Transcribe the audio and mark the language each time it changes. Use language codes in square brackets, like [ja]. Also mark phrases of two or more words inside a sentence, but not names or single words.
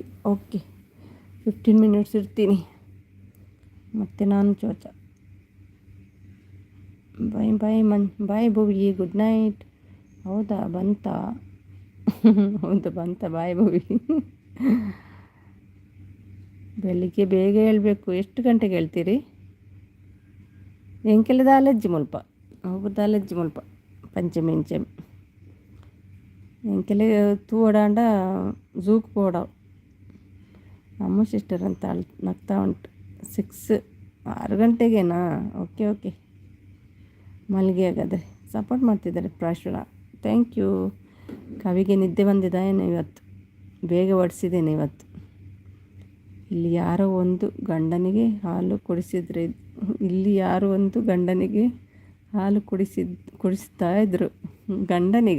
[kn] ಓಕೆ 15 ಮಿನಿಟ್ಸ್ ಇರ್ತೀನಿ, ಮತ್ತು ನಾನು ಚೋಚ. [en] Bye Bhuvi, good night. [kn] ಹೌದಾ ಬಂತಾ? ಹೌದು ಬಂತ. ಬಾಯ್ ಭುವಿ. ಬೆಳಿಗ್ಗೆ ಬೇಗ ಹೇಳಬೇಕು. ಎಷ್ಟು ಗಂಟೆಗೆ ಹೇಳ್ತೀರಿ? [tcy] ಎಂಕೆಲ್ಲ ದಾಲಜ್ಜಿ ಮುಲ್ಪ ಪಂಚಮಿ ಇಂಚಮಿ ಎಂಕೆಲ್ಲ ತೂಡಾಂಡ ಝೂಕ್ ಪೋಡವು. [kn] ಅಮ್ಮ ಸಿಸ್ಟರ್ ಅಂತ ನಗ್ತಾ ಉಂಟು. 6 ಗಂಟೆಗೇನಾ? ಓಕೆ ಮಲ್ಗೆ ಹಾಗಾದರೆ. ಸಪೋರ್ಟ್ ಮಾಡ್ತಿದ್ದಾರೆ ಪ್ರಾಶ್ವಳ, [en] thank you. [kn] ಕವಿಗೆ ನಿದ್ದೆ ಬಂದಿದೆ ಏನು ಇವತ್ತು? ಬೇಗ ಹೊಡಿಸಿದ್ದೇನೆ ಇವತ್ತು. ಇಲ್ಲಿ ಯಾರೋ ಒಂದು ಗಂಡನಿಗೆ ಹಾಲು ಹಾಲು ಕುಡಿಸ್ತಾ ಇದ್ರು ಗಂಡನಿಗ.